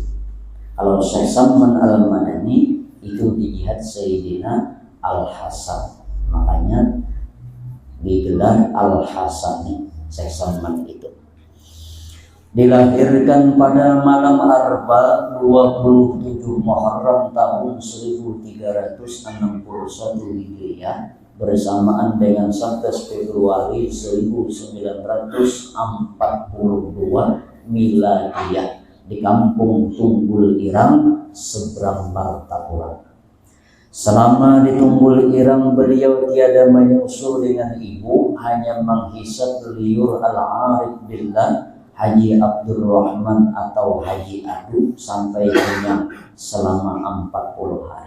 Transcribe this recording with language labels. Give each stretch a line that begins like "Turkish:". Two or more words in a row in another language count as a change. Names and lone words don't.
Indonesian: Kalau Syekh Salman Al-Madani itu di jihad Sayyidina Al-Hasan, makanya digelar Al-Hasani Syekh Salman itu. Dilahirkan pada malam Arba 27 Muharram tahun 1361 Hijriah bersamaan dengan 11 Februari 1942 Miladiyah di Kampung Tunggul Irang, seberang Martapura. Selama di Tunggul Irang beliau tiada menyusul dengan ibu, hanya menghisap liur Al-Arif Billah Haji Abdul Rahman atau Haji Adu sampai kenyang selama 40 hari.